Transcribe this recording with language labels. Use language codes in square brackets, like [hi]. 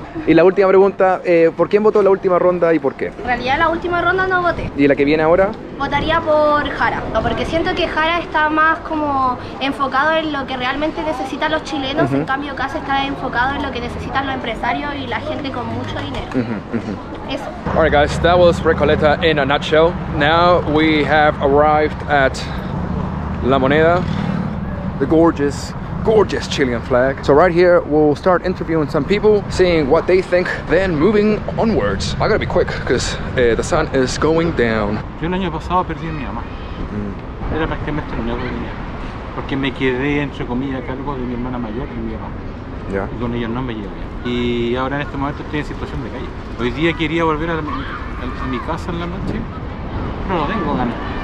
[es] Y la última pregunta, ¿por quién votó la última ronda y por qué? En realidad la última ronda no voté. ¿Y la que viene ahora? Votaría por Jara, porque siento que Jara está más como enfocado en lo que realmente necesitan los chilenos, en cambio Kast está enfocado en lo que necesitan los empresarios y la gente con mucho dinero. Eso. [en] Alright guys, that was Recoleta in a nutshell. Now we have arrived at La Moneda, the gorgeous Chilean flag. So right here we'll start interviewing some people, seeing what they think, then moving onwards. I gotta be quick because the sun is going down. [es] Yo el año pasado perdí a mi mamá. Era prácticamente lo único que tenía, porque me quedé entre comillas a cargo de mi hermana mayor y mi papá. Y con ellos no me llevo bien. Y ahora en este momento estoy en situación de calle. Hoy día quería volver a mi casa en la noche, pero no tengo ganas.